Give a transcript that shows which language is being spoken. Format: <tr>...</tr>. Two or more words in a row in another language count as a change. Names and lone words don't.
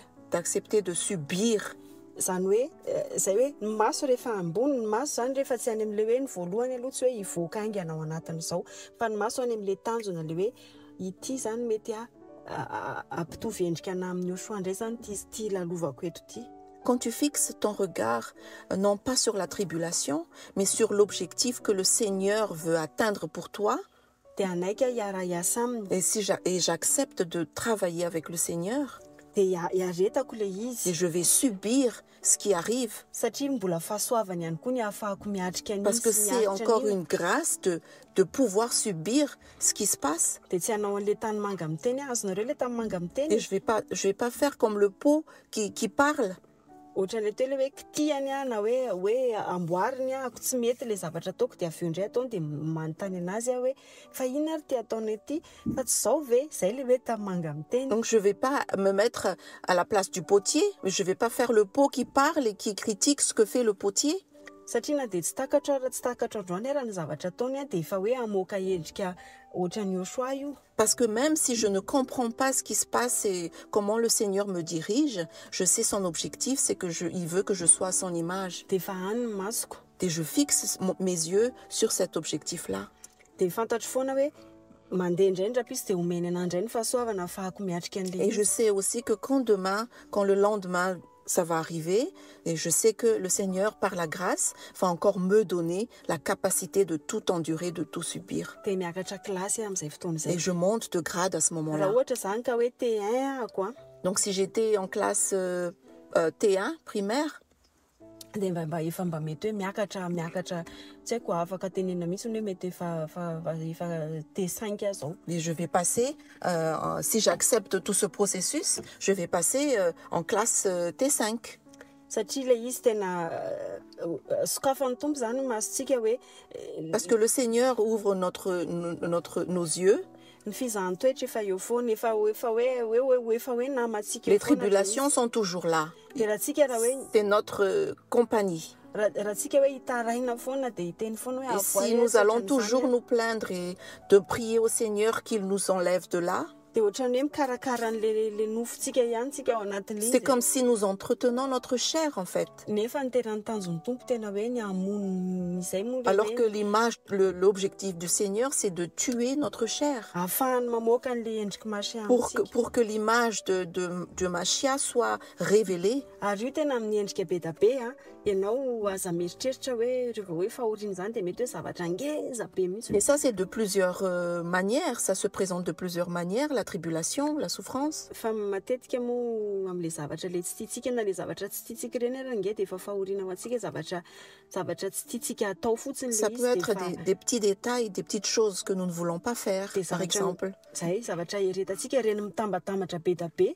<fr>D'accepter de subir.</fr> <mg>Zany hoe zay hoe ny maso rehefa ambony ny maso zany rehefa tsy any amin'le hoe ny voalohany aloha tsy hoe hivoaka aingana ao anatin'izao fa ny maso any amin'le tanjona le hoe ity zany mety ampitovy endrika ana amin'ny Yeshua indray zany ty lalovako eto ty.</mg> <fr>Quand tu fixes ton regard non pas sur la tribulation mais sur l'objectif que le Seigneur veut atteindre pour toi, et j'accepte de travailler avec le Seigneur, et je vais subir ce qui arrive. Parce que c'est encore une grâce de pouvoir subir ce qui se passe. Et je vais pas faire comme le pot qui parle.</fr> <mg>ohatran'ilay teo ilay hoe kitihany a na hoe amboariny a ako tsy mety ilay zavatra ataoko dia avy eo indray ataony dia manontany anazy a hoe fa inona ary ty ataonay ity fa tsy izao ve izay ilay hoe tamanga miteny.</mg> <fr>Donc je vais pas me mettre à la place du potier, je vais pas faire le pot qui parle et qui critique ce que fait le potier.</fr> <mg>Satria na dia tsy takatra ara tsy takatra androany ara ny zavatra ataony a dia efa hoe amoaka endrika ohatran'ny Yoshua io.</mg> <fr>Parce que même si je ne comprends pas ce qui se passe et comment le Seigneur me dirige, je sais son objectif, c'est il veut que je sois à son image.</fr> <mg>Dia efa any ny masoko.</mg> <fr>Et je fixe mes yeux sur cet objectif-là.</fr> <mg>Dia fantatro foana hoe mandeha indraindra izy dia omeny an'andray ny fahasoavana ahafahako miatrika an'ilay</mg> <fr>Et je sais aussi que quand le lendemain, ça va arriver, et je sais que le Seigneur, par la grâce, va encore me donner la capacité de tout endurer, de tout subir.</fr> <mg>dia miakatra kilasy amin'izay fotoana izay.</mg> <fr>Et je monte de grade à ce</fr> <mg>Raha</mg> <fr>moment-là.</fr> <mg>ohatra izany ka hoe T1 ako a</mg> <fr>Donc si j'étais en classe T1, primaire,</fr> <mg>dia mba mety hoe miakatra tsy haiko afaka tenena mihitsy hoe mety efa T5 aho zao.</mg> <fr>et je vais passer, si j'accepte tout ce processus, je vais passer en classe T5.</fr> <mg>Satria ilay izy tena sokafan'ny tompo izany masontsika hoe</mg> <fr>Parce que le Seigneur ouvre nos yeux.</fr> <mg>ny fizahan-toetra efa eo foana efa hoe namantsika</mg> <fr>Les tribulations sont toujours là.</fr> <mg>dia raha tsika raha hoe</mg> <fr>C'est notre compagnie.</fr> <mg>raha tsika hoe hitaraina foana dia hiteny foana hoe</mg> <fr>Et si nous allons toujours nous plaindre et de prier au Seigneur qu'il nous enlève de là,</fr> <mg>dia ohatrany hoe mikarakara n'le nofontsika ihany tsika ao anatin'izy.</mg> <fr>c'est comme si nous entretenons notre chair en fait.</fr> <mg>Nefa ny tena nitanjon'ny tompo tena hoe ny hamono izay moa</mg> <fr>Alors que l'objectif du Seigneur, c'est de tuer notre chair.</fr> <mg>ahafahany mamoaka n'le endriky masy</mg> <fr>Pour que l'image de Machia soit révélée.</fr> <mg>ary io tena amin'ny endrika be da be a ianao aza mieritreritra hoe rehefa hoe fahoriana izany dia mety hoe zavatra ngeza be mihitsy.</mg> <fr>Et ça, c'est de plusieurs manières. Ça se présente de plusieurs manières, la tribulation, la souffrance.</fr> <mg>Fa matetika moa amin'ilay zavatra le tsy tiantsika na le zavatra tsy tiantsika ireny ary nge dia efa fahoriana ho antsika zavatra tsy tiantsika atao fotsiny</mg> <fr>Ça peut être des petits détails, des petites choses que nous ne voulons pas faire, par exemple.</fr> <mg>Zay zavatra heretantsika reny mitambatambatra be da be.</mg>